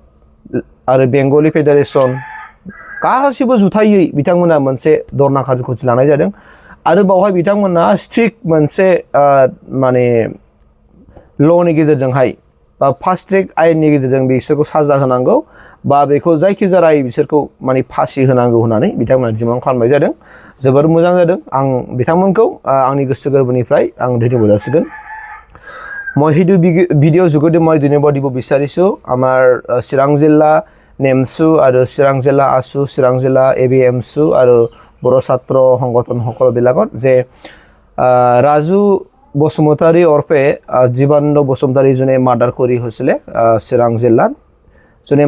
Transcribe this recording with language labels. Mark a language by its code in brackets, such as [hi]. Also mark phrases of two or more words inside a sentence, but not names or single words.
[brx] आरो बेंगलि फेडारेसन गासिबो जुथायै बिथांमोना मोनसे धर्ना कार्यक्रम लानाय जादों आरो बावहाय बिथांमोना स्ट्रिक्ट मोनसे माने ल'नि गेजेरजोंहाय बा [en] fast track [brx] आयेननि गेजेरजों बिसोरखौ साजा होनांगौ बा बेखौ जायखिजाया राय बिसोरखौ माने फासि होनांगौ होननानै बिथांमोना डिमान्ड खालामनाय जादों जोबोर मोजां जादों आं बिथांमोनखौ आंनि गोसो गोरबोनिफ्राय आं धन्यबाद जासिगोन [as] মই সেইটো ভিডিঅ' যোগেদি মই ধন্যবাদ দিব বিচাৰিছোঁ আমাৰ চিৰাং জিলা নেমছু আৰু চিৰাং জিলা আছু চিৰাং জিলা ABMছু আৰু बर' ছাত্ৰ সংগঠন সকলোবিলাকত যে ৰাজু বসুমতাৰী ওৰফে জীৱানন্দ বসুমতাৰী যোনে মাৰ্ডাৰ কৰি হৈছিলে চিৰাং জিলাত যোনে